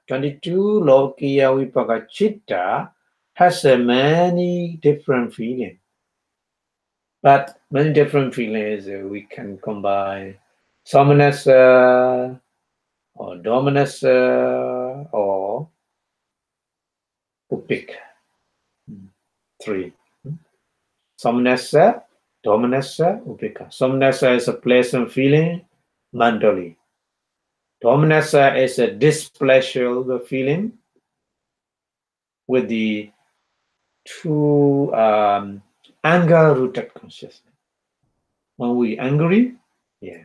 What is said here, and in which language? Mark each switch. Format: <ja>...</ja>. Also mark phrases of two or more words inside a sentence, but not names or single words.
<en>22</en> <pi>Lokiya Vipakachita</pi> <en>has many different feelings. But many different feelings we can combine somanasa or dominasa or upika. Three.</en> <pi>Somanasa, dominasa, upika.</pi> <en>Somanasa is a pleasant feeling, mentally. Dominasa is a displeasure feeling with the two anger-rooted consciousness. When we angry, yeah.</en>